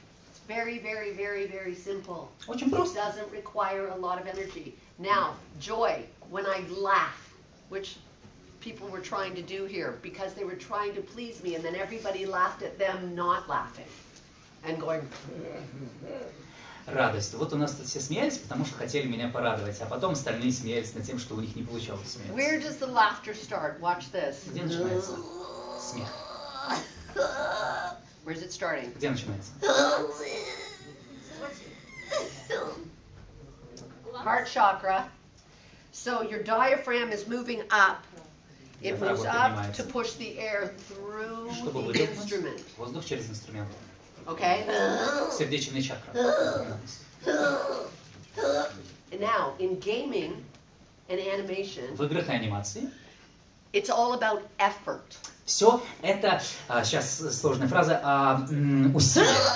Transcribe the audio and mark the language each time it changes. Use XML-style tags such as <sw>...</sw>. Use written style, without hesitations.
<en>It's very, very, very, very simple.</en> <ru>Очень</ru> <en>It</en> <ru>просто.</ru> <en>doesn't require a lot of energy. Now, joy, when I laugh, which people were trying to do here because they were trying to please me, and then everybody laughed at them not laughing and going.</en> <ru>Радость. Вот у нас тут все смеялись, потому что хотели меня порадовать, а потом остальные смеялись над тем, что у них не получалось смеяться.</ru> <en>Where does the laughter start? Watch this.</en> <ru>Где начинается смех?</ru> <en>Where's it starting?</en> <ru>Где начинается?</ru> <en>Heart chakra. So your diaphragm is moving up. It moves up to push the air through</en> <ru>Чтобы</ru> <en>the</en> <ru>выдохнуть</ru> <en>instrument.</en> <ru>воздух через инструмент.</ru> <en>Okay?</en> <ru>Сердечная чакра.</ru> <en>And now, in gaming and animation,</en> <ru>В играх и анимации</ru> <en>it's all about effort.</en> <ru>все это, сейчас сложная фраза, усилие.</ru>